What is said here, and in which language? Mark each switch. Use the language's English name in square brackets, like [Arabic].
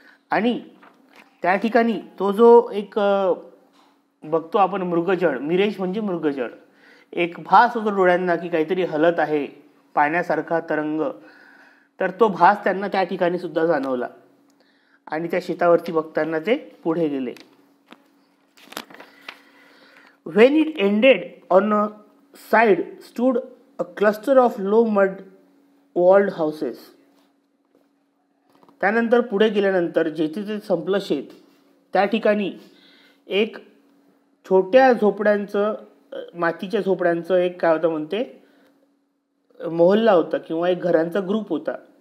[Marathi] आणि त्या ठिकाणी तो जो एक बघतो आपण मृगजळ, मिरेज म्हणजे मृगजळ, एक भास होतो डोळ्यांना की काहीतरी हलत आहे, पाण्यासारखा तरंग. तर तो भास त्यांना त्या ठिकाणी सुद्धा जाणवला आणि त्या शेतावरती बघताना ते पुढे गेले. [English] When it ended, on a side stood a cluster of low mud walled houses. [Marathi] त्यानंतर पुढे गेल्यानंतर जेथे ते संपलं शेत, त्या ठिकाणी एक छोट्या झोपड्यांचं, मातीच्या झोपड्यांचं एक काय होतं म्हणते मोहल्ला होता किंवा एक घरांचा ग्रुप होता.